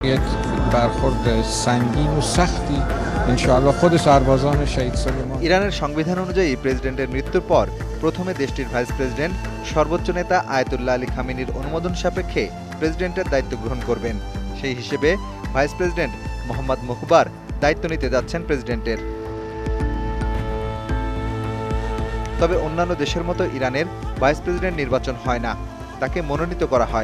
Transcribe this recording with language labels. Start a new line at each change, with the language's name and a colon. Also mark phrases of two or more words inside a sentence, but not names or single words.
Persian: یک برخورد سنگین و سختی ইনশাআল্লাহ خود سربازان শহীদ সুলেমান।
Bangla: ইরানের সংবিধান অনুযায়ী প্রেসিডেন্টের মৃত্যুর পর প্রথমে দেশটির ভাইস প্রেসিডেন্ট সর্বোচ্চ নেতা আয়াতুল্লাহ আলী খামেনির অনুমোদন সাপেক্ষে প্রেসিডেন্টের দায়িত্ব গ্রহণ করবেন। সেই হিসেবে ভাইস প্রেসিডেন্ট মোহাম্মদ মুখবার দায়িত্ব নিতে যাচ্ছেন প্রেসিডেন্টের। তবে অন্যান্য দেশের মতো ইরানের ভাইস প্রেসিডেন্ট নির্বাচন হয় না, তাকে মনোনীত করা হয়।